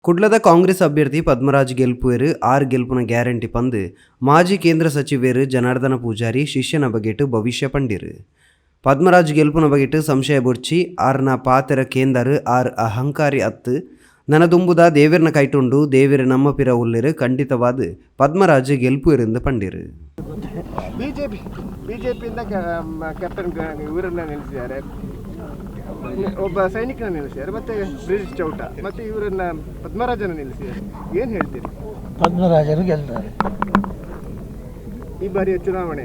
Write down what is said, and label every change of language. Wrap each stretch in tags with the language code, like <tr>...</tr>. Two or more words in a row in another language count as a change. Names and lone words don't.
<tcy>ಕುಡ್ಲದ ಕಾಂಗ್ರೆಸ್ ಅಭ್ಯರ್ಥಿ ಪದ್ಮರಾಜ್ ಗೆಲ್ಪುವೆರು 6 ಗೆಲ್ಪುನ ಗ್ಯಾರಂಟಿ ಪಂದು ಮಾಜಿ ಕೇಂದ್ರ ಸಚಿವರು ಜನಾರ್ದನ ಪೂಜಾರಿ ಶಿಷ್ಯನ ಬಗೆಟ್ ಭವಿಷ್ಯ ಪಂಡಿರು. ಪದ್ಮರಾಜ್ ಗೆಲ್ಪುನ ಬಗೆಟ್ ಸಂಶಯ ಬೊಡ್ಚಿ ಆರ್ನ ಪಾತೆರ ಕೇಂದರ್ ಆರ್ ಅಹಂಕಾರಿ ಅತ್ತು ನನದುಂಬುದ ದೇವಿರನ ಕೈಟುಂಡು ದೇವಿರ ನಮ್ಮ ಪಿರ ಉಲ್ಲಿರು ಖಂಡಿತವಾದ ಪದ್ಮರಾಜ್ ಗೆಲ್ಪುವೆರೆಂದು ಪಂಡಿರು.</tcy> <kn>ಬಿಜೆಪಿಯಿಂದ ಕ್ಯಾಪ್ಟನ್ ಇವರನ್ನ ನಿಲ್ಲಿಸಿದ್ದಾರೆ, ಒಬ್ಬ ಸೈನಿಕನ ನಿಲ್ಲಿಸಿದ್ದಾರೆ, ಮತ್ತೆ ಬ್ರಿಟಿಷ್ ಚೌಟ, ಮತ್ತೆ ಇವರನ್ನ ಪದ್ಮರಾಜನ ನಿಲ್ಲಿಸಿದ್ದಾರೆ. ಏನು ಹೇಳ್ತೀರಿ? ಪದ್ಮರಾಜರು ಗೆಲ್ತಾರೆ, ಈ ಬಾರಿಯ ಚುನಾವಣೆ</kn>